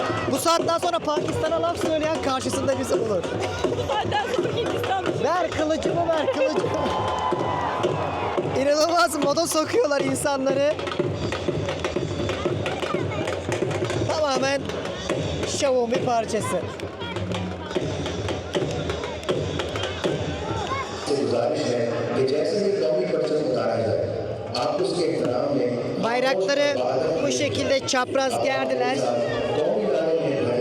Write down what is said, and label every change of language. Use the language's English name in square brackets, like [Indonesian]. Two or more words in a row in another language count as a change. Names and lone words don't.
[Turkish] Bu saatten sonra Pakistan'a laf söyleyen karşısında bizi bulur. Benden sonra Hindistan. Ver kılıcımı ver kılıcımı. İnanılmaz moda sokuyorlar insanları. Tamamen şovun bir parçası. [Urdu] گزارش ہے کہ جیسے ہی قومی کلچر بتایا جائے آپ اس کے احترام میں [Turkish] Bayrakları bu şekilde çapraz gerdiler. [Urdu] قومی اداروں میں محسوس